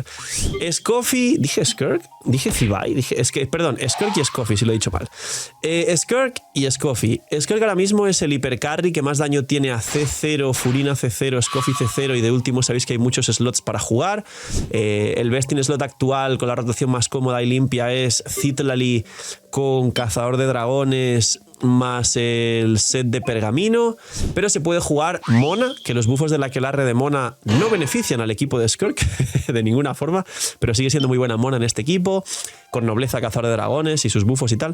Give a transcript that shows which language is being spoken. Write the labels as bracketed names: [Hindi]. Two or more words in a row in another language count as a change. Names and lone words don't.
[Spanish] Scoffy, ¿dije Skirk? Dije Zibai, perdón, Skirk y Scoffy, si lo he dicho mal. Skirk y Scoffy. Skirk ahora mismo es el hipercarry que más daño tiene a C0, Furina C0, Scoffy C0 y de último sabéis que hay muchos slots para jugar. El [English] best in slot [Spanish] actual con la rotación más cómoda y limpia es Citlali con Cazador de Dragones más el set de Pergamino, pero se puede jugar Mona, que los buffos de la aquelarre de Mona no benefician al equipo de Skirk de ninguna forma, pero sigue siendo muy buena Mona en este equipo, con nobleza Cazador de Dragones y sus buffos y tal.